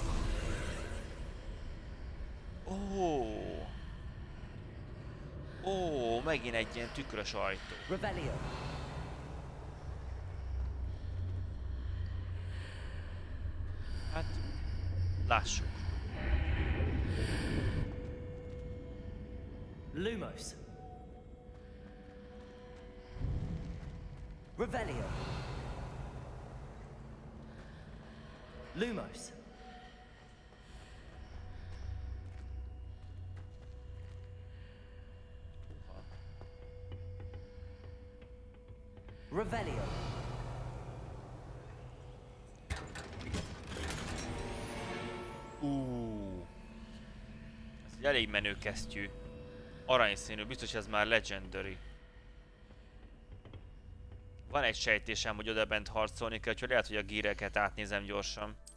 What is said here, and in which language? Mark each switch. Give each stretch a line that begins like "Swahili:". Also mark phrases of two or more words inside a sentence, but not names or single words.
Hungarian: Ó, megint egy ilyen tükrös ajtó. Revelio. Hát, lássuk. Lumos. Revelio. Lumos. Revelio. Ez egy elég menő kesztyű. Aranyszínű, biztos ez már legendary. Van egy sejtésem, hogy odabent harcolni kell, úgyhogy lehet, hogy a gíreket átnézem gyorsan.